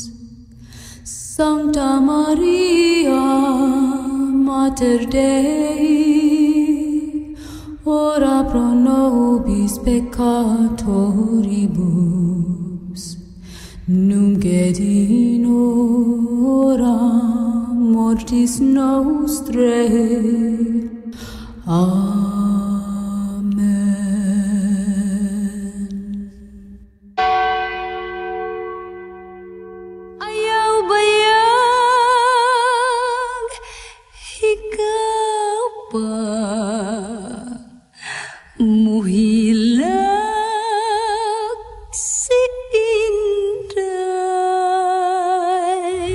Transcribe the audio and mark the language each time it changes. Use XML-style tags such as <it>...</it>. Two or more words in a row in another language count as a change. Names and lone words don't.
<la>Sancta Maria, Mater Dei, ora pro nobis peccatoribus, nunc et in hora mortis nostrae. Amen.</la> <ceb>Ayaw bayag, ikaw pa muhilag si Inday.</ceb>